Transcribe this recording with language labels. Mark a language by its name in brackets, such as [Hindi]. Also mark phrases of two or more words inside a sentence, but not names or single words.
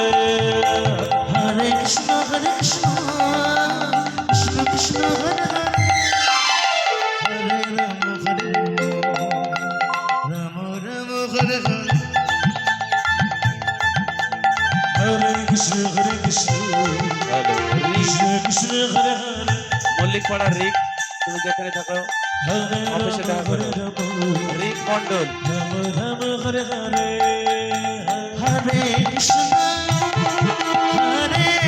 [Sanskrit] Hare Krishna, Hare Krishna, Krishna Krishna, Hare Hare, Hare Rama, Hare Rama, Rama Rama, Hare Hare. Hare Krishna, Hare Krishna, Krishna Krishna, Hare Hare. [Bangla] মল্লিক পাড়ার রিক, তুমি যেখানে থাকো অফিসে দেখা করো। রিক মন্ডল, [Sanskrit] Rama Rama, Hare Hare, হরে কৃষ্ণ হরে